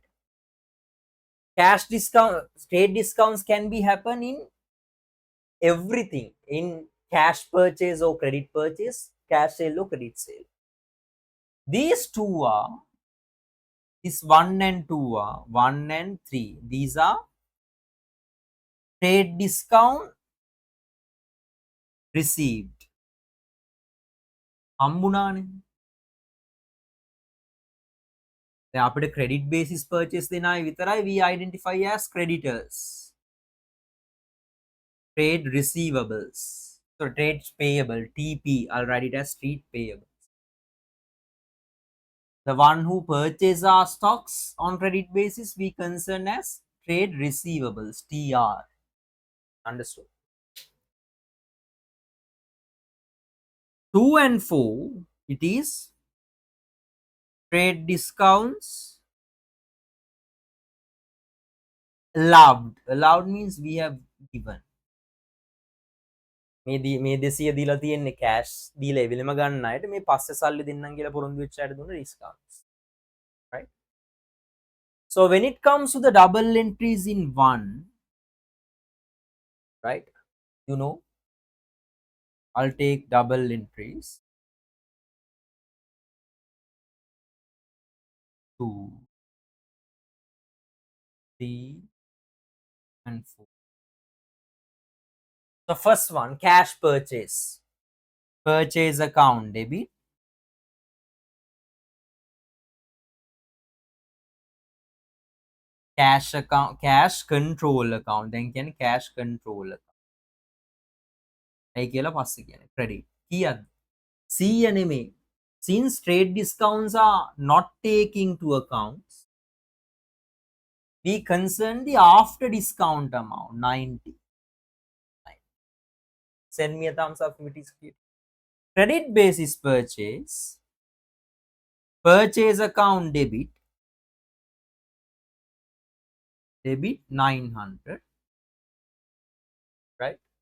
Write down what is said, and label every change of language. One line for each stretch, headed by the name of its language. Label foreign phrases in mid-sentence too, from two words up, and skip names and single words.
English: Cash discount, trade discounts can be happen in everything, in cash purchase or credit purchase, cash sale or credit sale. These two are, this 1 and 2 are, 1 and 3. These are trade discount received.
Sinhala: හම්බුණානේ. දැන් අපිට
English: credit basis purchase
Sinhala: දෙන අය විතරයි
English: we identify as creditors. Trade receivables. So trade payable, TP, I'll write it as trade payable. The one who purchase our stocks on credit basis we concern as trade receivables, TR. Understood? 2 and 4, it is trade discounts allowed. Allowed means we have given.
Sinhala: මේ 200 දීලා තියෙන්නේ cash දීලා එවිලම ගන්න අයට මේ පස්සේ සල්ලි දෙන්නම් කියලා පොරොන්දු වෙච්ච අයට දුන්න discounts.
English: Right? So when it comes to the double entries in one, right? You know, I'll take double entries 2, 3 and 4. The first one, cash purchase. Purchase account debit. Cash account, cash control account. Then can cash control account.
Sinhala: ඒ කියලා පස්සේ කියන්නේ credit. කීයද? 100 නෙමෙයි.
English: Since trade discounts are not taking to accounts, we concern the after discount amount 90. Send me a thumbs up if it is clear. Credit basis purchase, purchase account debit 900, right?